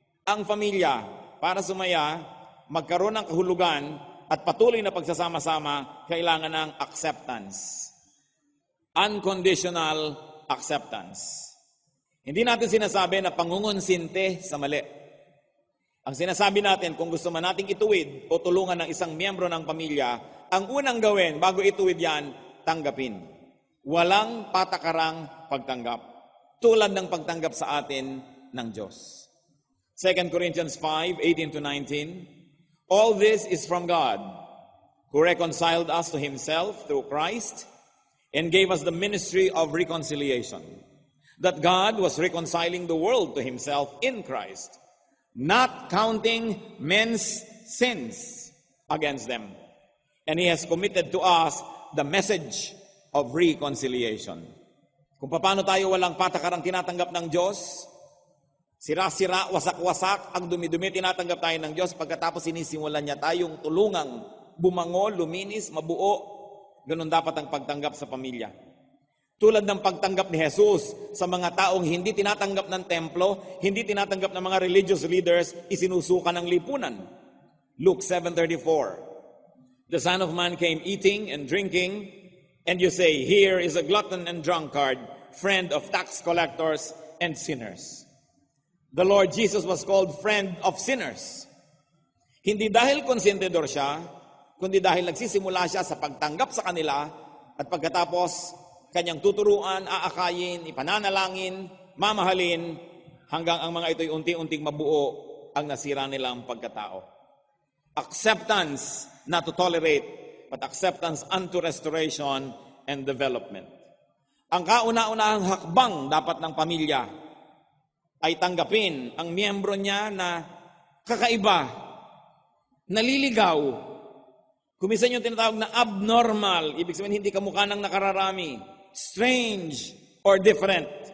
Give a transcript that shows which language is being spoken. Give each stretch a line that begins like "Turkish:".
Filipino: Ang pamilya, para sumaya, magkaroon ng kahulugan at patuloy na pagsasama-sama, kailangan ng acceptance.
English: Unconditional acceptance.
Filipino: Hindi natin sinasabi na pangungunsinte sa mali. Ang sinasabi natin, kung gusto man nating ituwid o tulungan ng isang miyembro ng pamilya, ang unang gawin bago ituwid yan, tanggapin. Walang patakarang pagtanggap. Tulad ng pagtanggap sa atin ng Diyos.
English: 2 Corinthians 5:18-19, all this is from God, who reconciled us to Himself through Christ and gave us the ministry of reconciliation. That God was reconciling the world to Himself in Christ, not counting men's sins against them. And He has committed to us the message of reconciliation.
Filipino: Kung paano tayo walang patakarang tinatanggap ng Diyos, sira-sira, wasak-wasak, ang dumi-dumi tinatanggap tayo ng Diyos, pagkatapos sinisimulan niya tayong tulungang bumango, luminis, mabuo. Ganun dapat ang pagtanggap sa pamilya. Tulad ng pagtanggap ni Jesus sa mga taong hindi tinatanggap ng templo, hindi tinatanggap ng mga religious leaders, isinusuka ng lipunan.
English: Luke 7:34, the Son of Man came eating and drinking, and you say, here is a glutton and drunkard, friend of tax collectors and sinners. The Lord Jesus was called friend of sinners.
Filipino: Hindi dahil konsentidor siya, kundi dahil nagsisimula siya sa pagtanggap sa kanila at pagkatapos kanyang tuturuan, aakayin, ipananalangin, mamahalin, hanggang ang mga ito'y unti-unting mabuo ang nasira nilang pagkatao.
English: Acceptance, not to tolerate, but acceptance unto restoration and development.
Filipino: Ang kauna-unahang hakbang dapat ng pamilya ay tanggapin ang miyembro niya na kakaiba, naliligaw. Kumisan yung tinatawag na abnormal, ibig sabihin hindi kamukha ng nakararami,
English: strange or different.